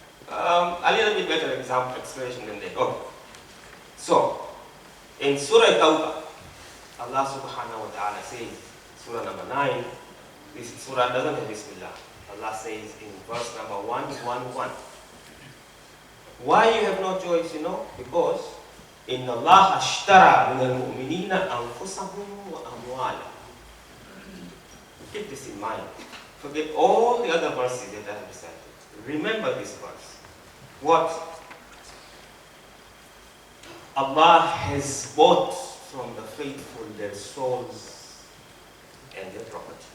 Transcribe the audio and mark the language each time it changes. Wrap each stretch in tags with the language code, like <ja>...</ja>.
<en>A little bit better example, explanation than that. Okay. So, in Surah Tawbah, Allah subhanahu wa ta'ala says, Surah number 9, this surah doesn't have Bismillah. Allah says in verse number 111. Why you have no choice, you know? Because</en> <ar>إِنَّ اللَّهَ اشْتَرَى مِنَ الْمُؤْمِنِينَ أَنفُسَهُمْ وَأَمْوَالَهُم.</ar> <en>Keep this in mind. Forget all the other verses that I have recited. Remember this verse. What? Allah has bought from the faithful their souls and their property.</en>